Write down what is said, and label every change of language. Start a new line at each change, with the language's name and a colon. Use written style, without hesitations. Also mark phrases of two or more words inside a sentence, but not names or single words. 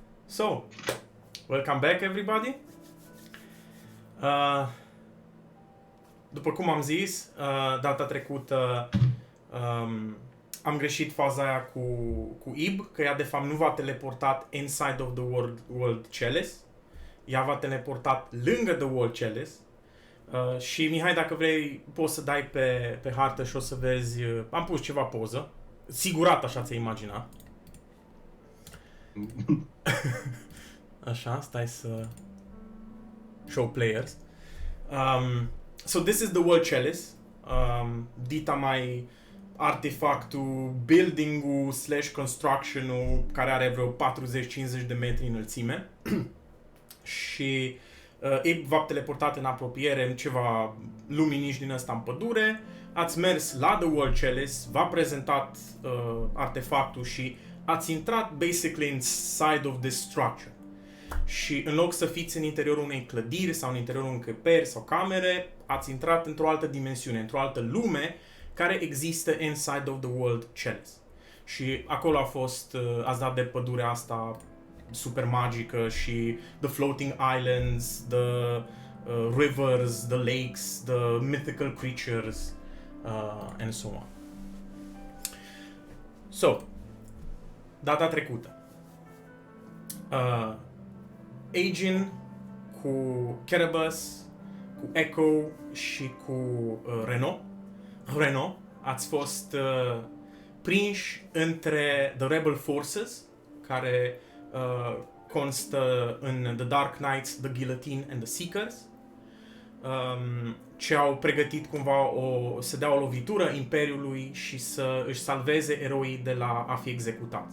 English: So, welcome back everybody.
Romanian: După cum am zis, data trecută am greșit faza aia cu Ib, că ea de fapt nu v-a teleportat
English: inside of the world chalice.
Romanian: Ea v-a teleportat lângă
English: the world chalice.
Romanian: Și Mihai, dacă vrei, poți să dai pe hartă și o să vezi, am pus ceva poză. Sigurat așa ți-ai imagina. Așa, stai să
English: show players. So this is the world chalice.
Romanian: Dita mai artefactul, building-ul / construction-ul care are vreo 40-50 de metri înălțime. Și Ib v-a teleportat în apropiere în ceva luminiș din ăsta în pădure. Ați mers la
English: the world chalice,
Romanian: v-a prezentat artefactul și ați intrat basically
English: inside of this structure.
Romanian: Și în loc să fiți în interiorul unei clădiri sau în interiorul unei încăperi sau camere, ați intrat într-o altă dimensiune, într-o altă lume care există
English: inside of the world chalice.
Romanian: Și acolo a fost, ați dat de pădurea asta super magică și
English: the floating islands, the rivers, the lakes, the mythical creatures, and so on.
Romanian: So, data trecută. Aegin cu Kerebus, cu Echo și cu Renault ați fost prinși între The Rebel Forces, care constă în The Dark Knights, The Guillotine and The Seekers, ce au pregătit cumva să dea o lovitură Imperiului și să își salveze eroii de la a fi executați.